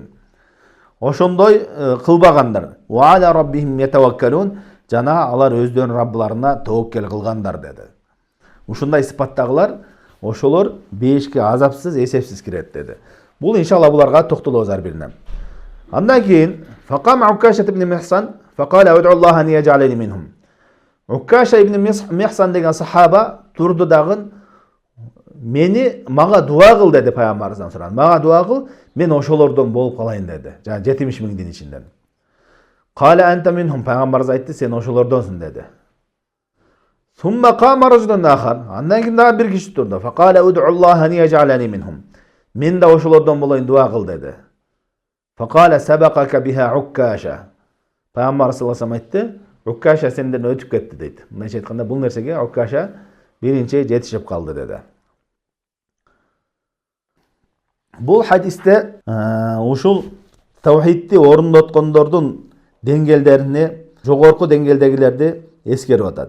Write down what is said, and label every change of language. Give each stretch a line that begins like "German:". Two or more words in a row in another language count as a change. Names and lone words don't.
Kyrgyz: Ошондой кылбагандар.
Arabic: وعلى ربهم يتوكلون.
Kyrgyz: Жана алар өздөрүнүн Раббыларына тооккел кылгандар деди. Ушундай сыпаттагылар ошолор бейишке азапсыз, эсепсиз кирет деди. Бул иншалла буларга токтолобуз ар бирине.
Arabic: Андан кийин فقام عكاشة بن محصن فقال ادع الله أن يجعلني منهم.
Kyrgyz: Укаша ибн Михсан деген сахаба турду дагы мага дуа кыл деди, пайгамбарыбыздан сурады. Мага дуа кыл, мен ошолордон болуп калайын деди. Жана 70.000 ичинден.
Arabic: قال أنت منهم,
Kyrgyz: пайгамбарыбыз айтты, сен ошолордонсуң деди.
Arabic: ثم قام رجل آخر.
Kyrgyz: Андан кийин дагы бир киши турду.
Arabic: فقال ادع الله أن يجعلني منهم.
Kyrgyz: Мен да ошолордон болоюн, дуа кыл деди.
Arabic: فقال سبقك بها عكاشة.
Kyrgyz: Пайгамбар
Arabic: صلى الله عليه وسلم
Kyrgyz: айтты, Укаша сенден өтүп кетти дейт. Мындайча айтканда, бул нерсеге Укаша биринчи жетишип калды деди. Бул хадисте ушул тавхидти орундоткондордун деңгээлдеrini, жогорку деңгээлдегилерди эскерип атат.